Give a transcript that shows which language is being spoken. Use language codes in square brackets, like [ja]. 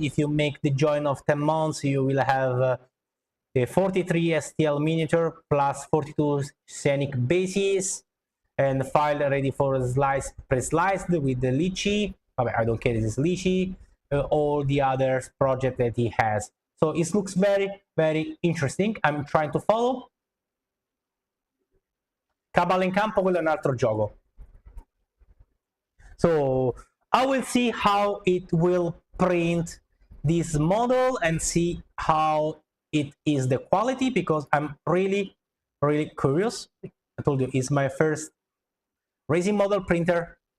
[en] If you make the join of 10 months, you will have a 43 STL miniature plus 42 scenic bases and file ready for slice, pre-sliced with the lychee. I don't care, this is lychee. All the other project that he has. So it looks very, very interesting. I'm trying to follow. [it] Cabal in campo, quello è un altro gioco. [en] So I will see how it will print this model and see how it is the quality, because I'm really, really curious. I told you, it's my first resin model printer.